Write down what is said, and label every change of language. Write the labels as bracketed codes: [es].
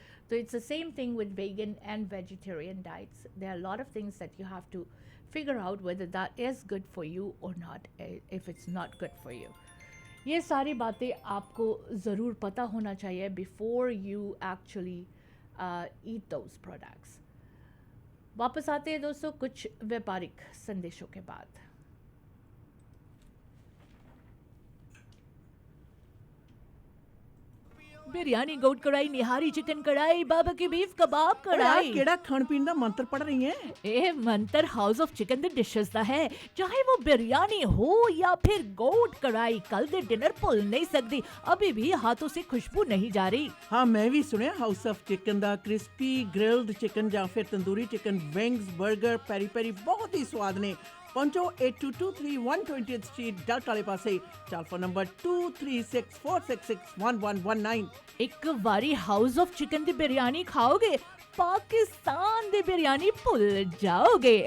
[en] So it's the same thing with vegan and vegetarian diets. There are a lot of things that you have to figure out whether that is good for you or not, if it's not good for you. [hi] ये सारी बातें आपको ज़रूर पता होना चाहिए [en] before you actually eat those products. [hi] वापस आते हैं दोस्तों कुछ व्यापारिक संदेशों के बाद. बिरयानी, गोट कढ़ाई, निहारी चिकन कढ़ाई, बारबेक्यू बीफ कबाब कढ़ाई. [pa] ਕਿਹੜਾ ਖਾਣ ਪੀਣ ਦਾ ਮੰਤਰ ਪੜ ਰਹੀ ਹੈ? ਇਹ ਮੰਤਰ ਹਾਊਸ ਆਫ ਚਿਕਨ ਦੇ ਡਿਸ਼ਸ ਦਾ ਹੈ. ਚਾਹੇ [hi] वो बिरयानी हो या फिर गोट कढ़ाई, कल दे डिनर भुल नहीं सकती. अभी भी हाथों से खुशबू नहीं जा रही. [pa] ਹਾਂ ਮੈਂ ਵੀ ਸੁਣਿਆ house of chicken ਦਾ crispy grilled chicken ਜਾਂ ਫਿਰ ਤੰਦੂਰੀ ਚਿਕਨ, ਵਿੰਗਸ, 버ਗਰ, ਪੈਰੀ ਪੈਰੀ ਬਹੁਤ ਹੀ ਸਵਾਦ ਨੇ. ਪਹੁੰਚੋ 8223 120th ਸਟਰੀਟ ਡਲਟ ਵਾਲੇ ਪਾਸੇ. Telephone number 2364661119. ਇੱਕ ਵਾਰੀ ਹਾਊਸ ਆਫ ਚਿਕਨ ਦੀ ਬਿਰਯਾਨੀ ਖਾਓਗੇ, ਪਾਕਿਸਤਾਨ ਦੀ ਬਿਰਯਾਨੀ ਭੁੱਲ ਜਾਓਗੇ.